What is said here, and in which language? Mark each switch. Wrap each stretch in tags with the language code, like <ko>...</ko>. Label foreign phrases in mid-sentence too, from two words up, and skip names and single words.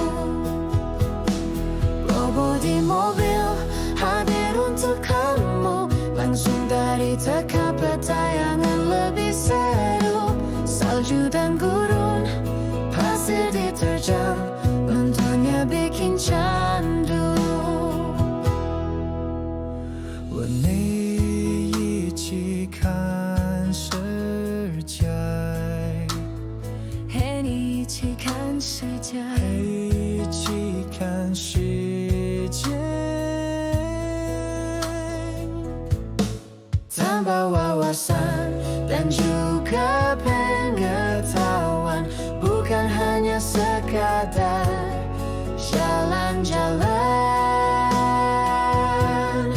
<id>Bobo di mobil hadir untuk kamu, langsung dari TK petayangan lebih seru. Salju dan gurun, pasir diterjang, nontonnya bikin candu.</id> <zh>和你一起看世界，陪你一起看世界。一起看世界。</zh> <id>Tambah wawasan dan juga pengetahuan, bukan hanya sekadar jalan-jalan.</id>